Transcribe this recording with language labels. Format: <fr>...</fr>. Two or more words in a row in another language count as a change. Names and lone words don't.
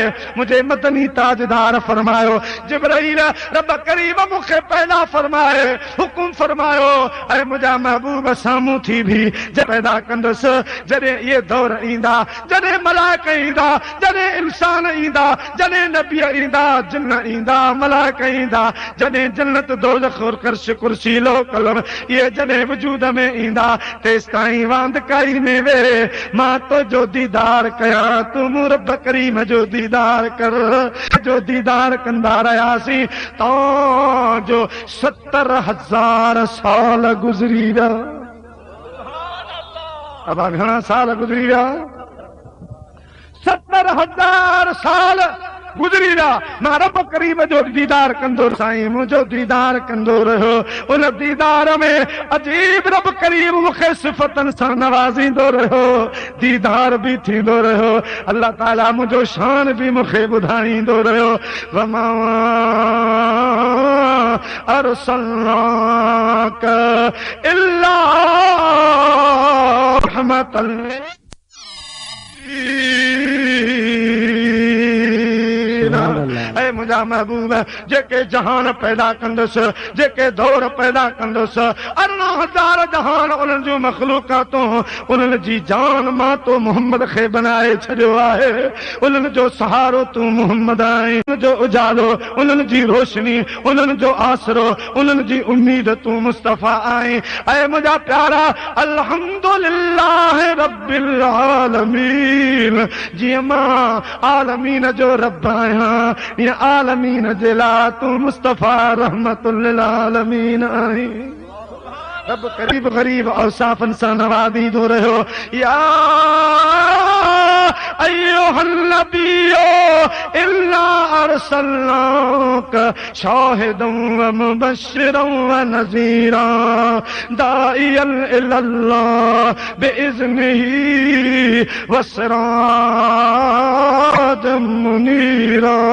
<sd>मुंहिंजे मदनी ताजदार फरमायो जिब्राइल रब करीम मूंखे पैदा फरमाए हुकुम फरमायो ऐं मुंहिंजा महबूब साम्हूं थी बि पैदा कंदुसि। जॾहिं इहे दौर ईंदा, जॾहिं मलाइक ईंदा, जॾहिं इंसान ईंदा, जॾहिं नबी ईंदा, जिन ईंदा, मलाइक ईंदा, जॾहिं जन्नत दोज़ख और कर्श कुर्सी लो कलम ये जॾहिं वजूद में ईंदा तेसि ताईं वांदकाई में वे मां तो जो दीदार कयां तूं मूं रब करीम जो दीदार कर। जो दीदार कंदा रहियासीं तो जो 70,000 साल गुज़री विया। अब घणा साल गुज़री विया? 70,000 साल गुज़री विया। मां रब करीम जो दीदार कंदो साईं मुंहिंजो दीदार कंदो रहियो। उन दीदार में अजीब रब करीम मूंखे सिफ़तनि सां नवाज़ींदो रहियो, दीदार बि थींदो रहियो। अल्लाह ताला मुंहिंजो शान बि मूंखे ॿुधाईंदो रहियो।</sd> <ar>وما أرسلناك إلا رحمة</ar> <sd>ऐ मुंहिंजा महबूब जेके जहान पैदा कंदुसि, जेके दौर पैदा कंदुसि, 18,000 जहान उन्हनि जूं मख़लूक़ातूं उन्हनि जी जान मां तो मोहम्मद खे बनाए छॾियो आहे। उन्हनि जो सहारो तूं मोहम्मद आहीं, उन्हनि जो उजालो, उन्हनि जी रोशनी, उन्हनि जो आसरो, उन्हनि जी उम्मीद तूं मुस्तफ़ा आहीं। ऐ मुंहिंजा प्यारा</sd> <ar>الحمد لله رب العالمين,</ar> <sd>जीअं मां आलमीन जो रब आहियां इन आलमीन जे लाइ तूं मुस्तफ़ा</sd> <ar>رحمة للعالمين</ar> <sd>आहीं। रब करीब गरीब औसाफन सां नवाज़ींदो रहियो।</sd> <ar>يا أيها النبي إنا أرسلناك شاهدا ومبشرا ونذيرا وداعيا إلى الله بإذنه وسراجا منيرا.</ar>